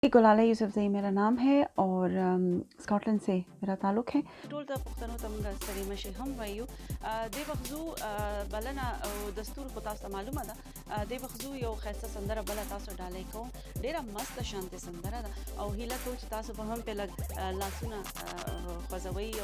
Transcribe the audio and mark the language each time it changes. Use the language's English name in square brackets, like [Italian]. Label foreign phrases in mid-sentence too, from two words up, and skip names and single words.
[Urdu] گلالہ یوسفزئی میرا نام ہے اور سکاٹ لینڈ سے میرا تعلق ہے. [Pashto] ټول ته پښتنو ته موږ ستړي مشي هم وایو د بغزو بلنه او دستور خو تاسو ته معلومه ده د بغزو یو خاصه سندره بل تاسو ډالۍ کوم ډیره مست شانته سندره ده او هیله کوم چې تاسو به هم په لګ لاسونه خوځوي او